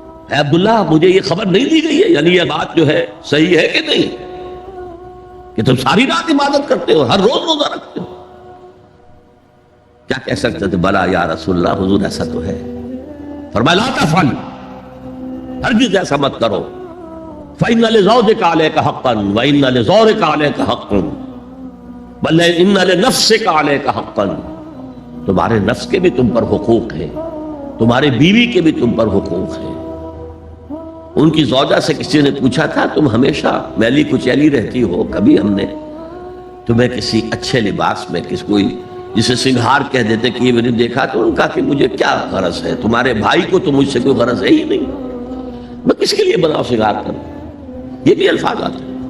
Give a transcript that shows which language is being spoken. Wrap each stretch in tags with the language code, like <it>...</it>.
<ur>اے عبداللہ مجھے یہ خبر نہیں دی گئی ہے، یعنی یہ بات جو ہے صحیح ہے کہ نہیں کہ تم ساری رات عبادت کرتے ہو، ہر روز روزہ رکھتے ہو؟ کیا کہہ سکتے تھے؟</ur> <ar>بلا یا رسول اللہ،</ar> <ur>حضور ایسا تو ہے. فرمایا</ur> <ar>لا تفعل،</ar> <ur>ہرگز ایسا مت کرو.</ur> <ar>فإن لزوجك عليك حقا وإن لزورك عليك حقا بل إن لنفسك عليك حقا.</ar> <ur>تمہارے نفس کے بھی تم پر حقوق ہیں، تمہارے بیوی کے بھی تم پر حقوق ہیں. ان کی زوجہ سے کسی نے پوچھا تھا تم ہمیشہ میلی کچیلی رہتی ہو، کبھی ہم نے تمہیں کسی اچھے لباس میں کس کوئی جسے سنگھار کہہ دیتے کہ یہ میں نے دیکھا؟ تو ان کا کہ مجھے کیا غرض ہے، تمہارے بھائی کو تو مجھ سے کوئی غرض ہے ہی نہیں، میں کس کے لیے بناؤ سنگھار کروں؟ یہ بھی الفاظ آتے ہیں.</ur>